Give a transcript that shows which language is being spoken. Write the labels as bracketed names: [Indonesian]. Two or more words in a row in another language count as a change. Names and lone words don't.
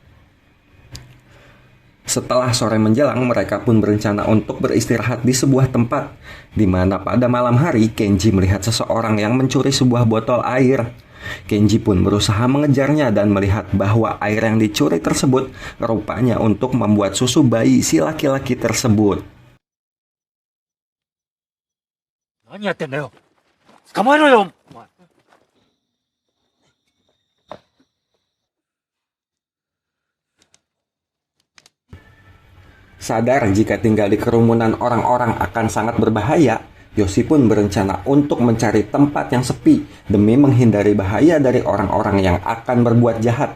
[Indonesian] Setelah sore menjelang, mereka pun berencana untuk beristirahat di sebuah tempat, di mana pada malam hari Kenji melihat seseorang yang mencuri sebuah botol air. Kenji pun berusaha mengejarnya dan melihat bahwa air yang dicuri tersebut rupanya untuk membuat susu bayi si laki-laki tersebut. [Japanese] 何やってんだよ。捕まえろよ。お前 [Indonesian] Sadar jika tinggal di kerumunan orang-orang akan sangat berbahaya, Yoshi pun berencana untuk mencari tempat yang sepi demi menghindari bahaya dari orang-orang yang akan berbuat jahat.